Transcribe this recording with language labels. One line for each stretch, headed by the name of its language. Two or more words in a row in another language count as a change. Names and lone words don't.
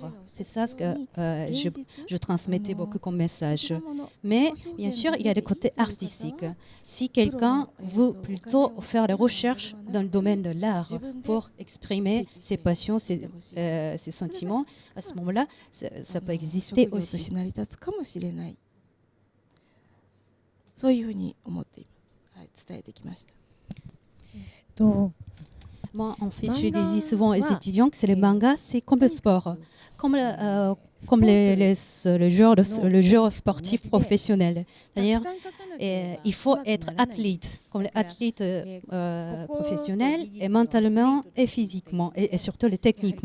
French: C'est ça ce que je transmettais beaucoup comme message. Mais bien sûr, il y a le côté artistique. Si quelqu'un veut plutôt faire des recherches dans le domaine de l'art pour exprimer ses passions, ses sentiments, à ce moment-là, ça peut exister aussi.
Japanese: そういうふうに思っています。はい、伝えてきました。
French: Moi, en fait, je disais souvent aux étudiants que c'est le manga, c'est comme le sport, comme le jeu sportif professionnel. C'est-à-dire, il faut être athlète, comme l'athlète professionnel, et mentalement et physiquement, et surtout techniquement.